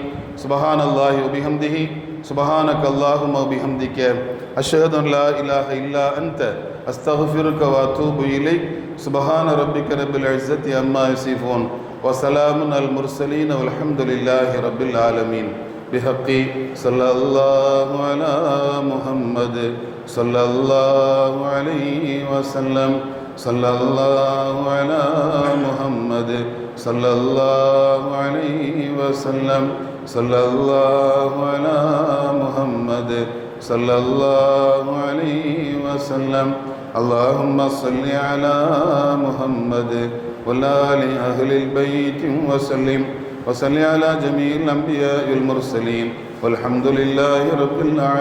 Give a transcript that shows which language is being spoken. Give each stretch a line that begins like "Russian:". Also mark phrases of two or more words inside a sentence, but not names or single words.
Arabic: سبحان الله وبحمده سبحانك اللهم وبحمدك أشهد أن لا إله إلا أنت أستغفرك وأتوب إليك. سبحان ربك رب العزة عما يصفون وسلام على المرسلين والحمد لله رب العالمين. بحقي صلى الله على محمد صلى الله عليه وسلم صلى الله على محمد صلى الله عليه وسلم صلى الله على محمد صلى الله عليه وسلم اللهم صل على محمد وعلى آل أهل البيت وسلم وصل على جميع الأنبياء والمرسلين والحمد لله رب العالمين.